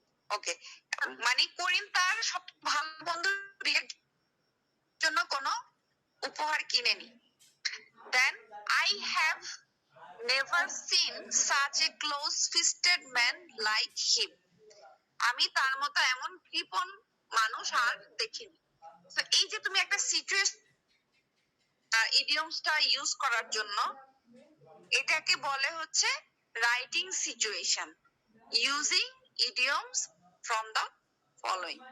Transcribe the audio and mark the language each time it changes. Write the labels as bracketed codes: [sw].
[bn] ওকে, মানে করিম তার সব ভালো বন্ধুর বিয়ের জন্য কোনো উপহার কিনেনি। [en] Then I have never seen such a close-fisted man like him. [bn] আমি তার মতো এমন কৃপণ মানুষ আর দেখিনি। তো এই যে তুমি একটা সিচুয়েশন ইডিয়মসটা ইউজ করার জন্য, এটাকে বলে হচ্ছে writing situation using idioms from the following.